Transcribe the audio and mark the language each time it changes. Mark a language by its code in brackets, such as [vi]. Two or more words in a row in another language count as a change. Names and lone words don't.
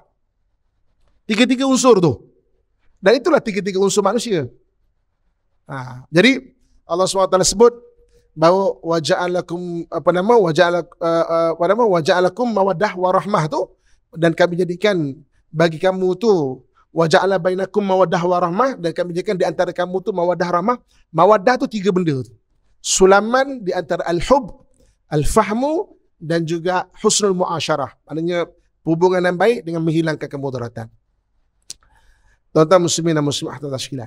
[ms] Tiga-tiga unsur tu. Dan itulah tiga-tiga unsur manusia. Jadi Allah SWT sebut bahawa [ar] وجعلكم مودة ورحمة [ms] tu, dan kami jadikan bagi kamu tu [ar] وجعل بينكم مودة ورحمة, [ms] dan kami jadikan di antara kamu tu [ar] مودة رحمة. [ms] Mawaddah tu tiga benda tu. Sulaman di antara [ar] الحب، الفهم, [ms] dan juga [ar] حسن المعاشرة. [ms] Maknanya hubungan yang baik dengan menghilangkan kemudaratan. Tuan-tuan muslimin dan muslimat sekalian.